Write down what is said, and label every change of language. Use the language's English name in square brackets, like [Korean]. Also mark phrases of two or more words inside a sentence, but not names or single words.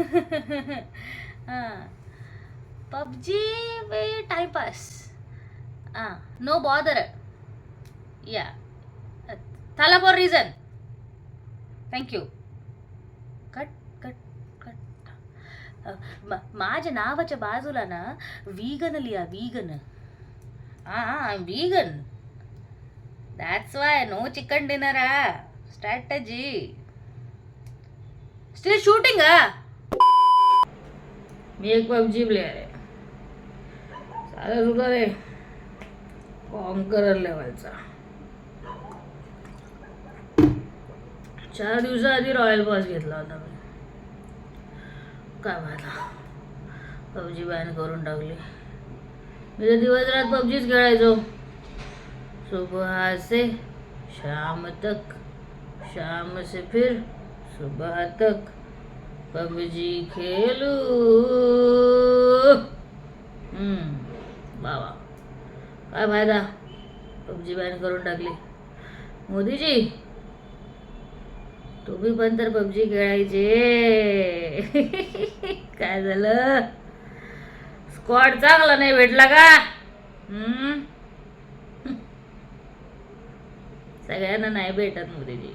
[English] PUBG way timepass. No bother. Ya Thala for reason. Thank you. Cut cut cut. [Marathi] माझ्या नावाच्या बाजूला ना वीगन लिहा. [English] Vegan. Vegan. That's why no chicken dinner. Strategy. Still shooting. [Marathi] मी एक पबजी प्लेयर आहे. चालत होता रे कॉन्करर लेवलचा. 4 दिवसाआधी रॉयल पास घेतला होता मी. काय व्हायला, पबजी बॅन करून टाकली. मी तर दिवस रात पबजीच खेळायचो. [Hindi] सुबह से शाम तक, शाम से फिर सुबह तक पबजी खेलू. [Marathi] बाबा काय फायदा, पबजी बॅन करून टाकली. मोदीजी तुम्ही पण तर पबजी खेळायचे. काय झालं, स्क्वॉड चांगला नाही भेटला का? सगळ्यांना नाही भेटत मोदीजी.